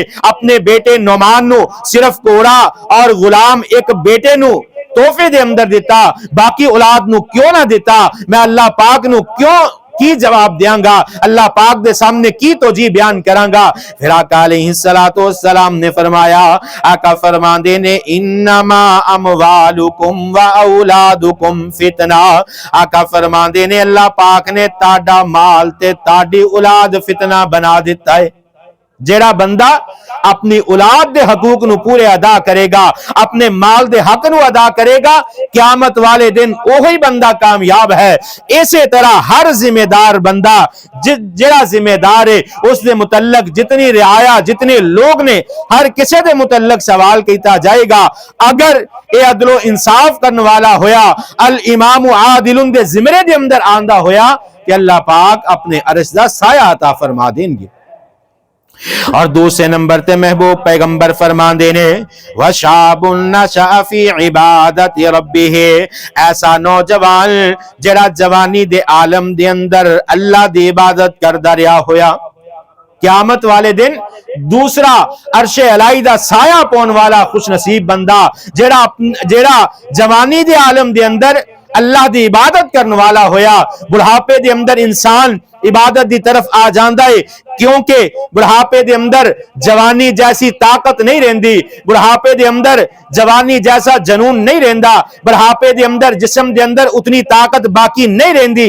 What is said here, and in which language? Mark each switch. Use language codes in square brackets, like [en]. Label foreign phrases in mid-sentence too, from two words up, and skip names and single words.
[pa] اپنے بیٹے نعمان نو صرف گھوڑا اور غلام ایک بیٹے نو تحفے دے اندر دیتا باقی اولاد نو کیوں نہ دیتا میں اللہ پاک نو کیوں کی جواب دیاں گا اللہ پاک دے سامنے کی توجیہ بیان کراں گا پھر آقا علیہ السلام نے فرمایا آقا فرماندے نے [ar] انما اموالکم و اولادکم فتنہ [pa] آقا فرماندے نے اللہ پاک نے تاڈا مال تے تاڈی اولاد فتنہ بنا دیتا ہے جیڑا بندہ اپنی اولاد دے حقوق نو پورے ادا کرے گا اپنے مال دے حق نو ادا کرے گا قیامت والے دن وہی بندہ کامیاب ہے اسی طرح ہر ذمہ دار بندہ جیڑا ذمہ دار ہے اس دے متعلق جتنی رعایا جتنے لوگ نے ہر کسی دے متعلق سوال کیتا جائے گا اگر اے عدل و انصاف کرنے والا ہویا [ar] الامام عادل [pa] دے زمرے دے اندر آندہ ہویا کہ اللہ پاک اپنے عرش دا سایہ عطا فرما دیں گے اور دوسرے نمبر تے محبوب پیغمبر فرماندے نے [ar] وَشَابٌ نَشَأَ فِي عِبَادَةِ رَبِّهِ، [pa] ایسا نوجوان جڑا جوانی دے عالم دے اندر اللہ دی عبادت کردا رہیا ہویا، قیامت والے دن دوسرا عرش الہی دا سایہ پون والا خوش نصیب بندہ جیڑا جوانی دے عالم دے اندر اللہ دی عبادت کرنے والا ہویا، بڑھاپے دے اندر انسان عبادت دی طرف آ جاندا ہے، کیونکہ بڑھاپے دے اندر جوانی جیسی طاقت نہیں رہندی، بڑھاپے دے اندر جوانی جیسا جنون نہیں رہندا، بڑھاپے دے اندر جسم دے اندر اتنی طاقت باقی نہیں رہندی۔